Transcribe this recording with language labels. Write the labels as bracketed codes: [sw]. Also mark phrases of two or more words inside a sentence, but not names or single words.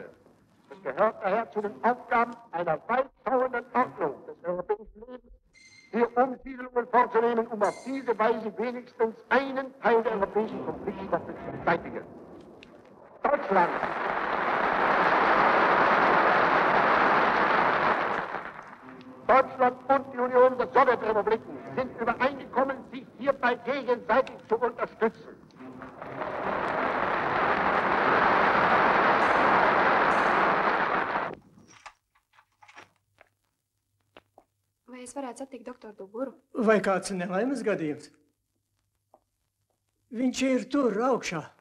[de] Es gehört daher zu den Aufgaben einer weitschauenden Ordnung des europäischen Lebens, hier Umsiedlungen vorzunehmen, um auf diese Weise wenigstens einen Teil der europäischen Konfliktstoffe zu beseitigen. Deutschland! Deutschland und die Union der Sowjetrepubliken sind übereingekommen, sich hierbei gegenseitig zu unterstützen. [lv] Vai es varētu satikt doktoru Duburu? Vai kāds nelaimes gadījums? Viņš ir tur augšā.